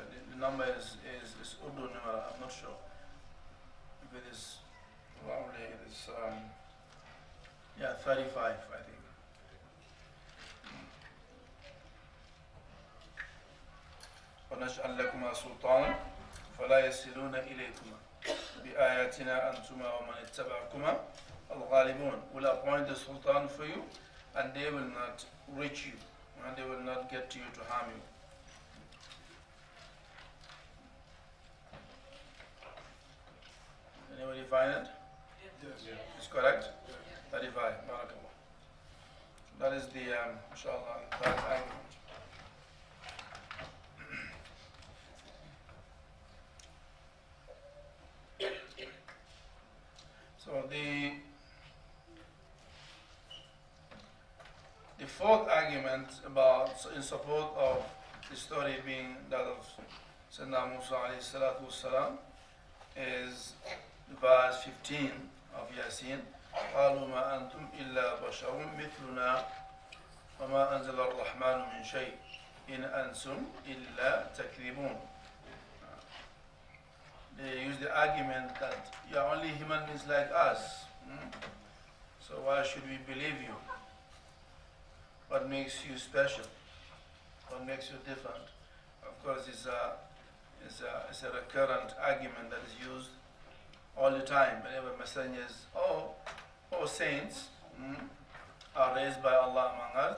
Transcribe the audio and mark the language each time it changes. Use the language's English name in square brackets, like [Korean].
[English] The number is Urdu number, I'm not sure. If it is, probably it is, 35, I think. [Arabic] ونجعل لكما سلطانا فلا يصلون إليكما بآياتنا أنتما ومن اتبعكما الغالبون. [English] Will appoint the sultan for you, and they will not reach you, and they will not get to you to harm you. Anybody find it? Yes. It's correct? 35. Barakallah. That is the, inshallah, third argument. So the fourth argument in support of the story being that of Sayyidina Musa alayhi salatu wassalam is verse 15 of Ya-Sin. [Arabic] قالوا ما أنتم إلا بشر مثلنا وما أنزل الرحمن من شيء إن أنتم إلا تكذبون. [English] They use the argument that you are only human beings like us. So why should we believe you? What makes you special? What makes you different? Of course, it's It's a recurrent argument that is used all the time whenever messengers or saints are raised by Allah among us.